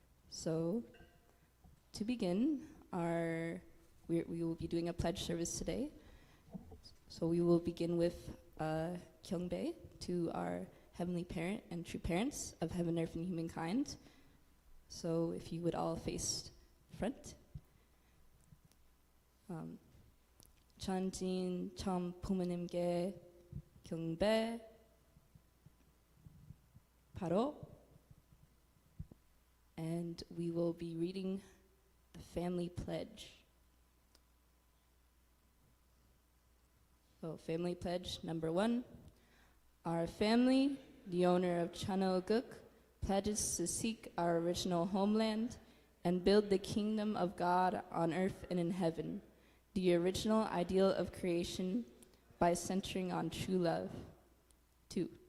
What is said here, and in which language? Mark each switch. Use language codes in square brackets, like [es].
[en] So, to begin, we will be doing a pledge service today. So we will begin with Gyeongbae to our Heavenly Parent and true parents of heaven, earth, and humankind. So if you would all face front. [ko] 전진 참 부모님께 경배 바로. [en] And we will be reading the family pledge. So family pledge number 1. Our family, the owner of Chanoguk, pledges to seek our original homeland and build the kingdom of God on earth and in heaven, the original ideal of creation by centering on true love. 2.